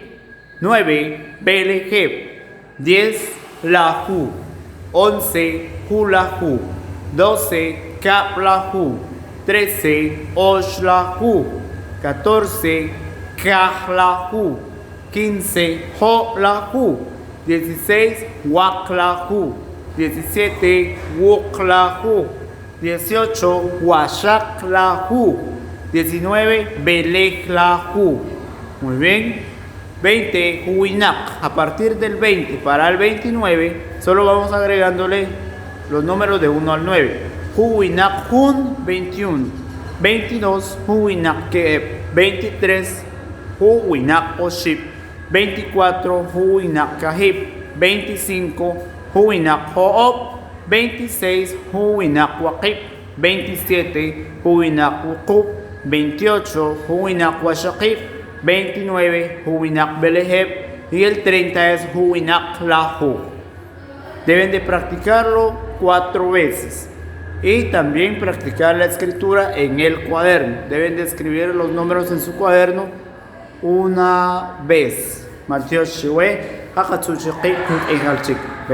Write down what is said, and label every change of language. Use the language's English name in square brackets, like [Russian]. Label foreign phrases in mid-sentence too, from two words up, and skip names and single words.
[Spanish] 9, [Yucateco] Beleheb, 10, Lahu, 11, Hulahu, 12, Kaplahu, 13, Oshlahu, 14, Kahlahu, 15, Holahu, 16, Waklahu, 17, Wuklahu, 18, Washaklahu, 19, Belehlahu. [Spanish] Muy bien. 20, Huinak. A partir del 20 para el 29, solo vamos agregándole los números de 1 al 9. [Yucateco] Huinak Hun, 21. 22, Huinak Keeb. 23, Huinak Oship. 24, Huinak Kahib, 25, Huinak Hoob, 26, Huinak Wakib, 27, Huinak Wukub, 28, Huinak Washakib, 29, Huinak Beleheb [Spanish] y el 30 es [Yucateco] Huinak Lahu. [Spanish] Deben de practicarlo 4 veces y también practicar la escritura en el cuaderno. Deben de escribir los números en su cuaderno una vez. Martios Shiwe, Hakatsuchiki, Ehalchik.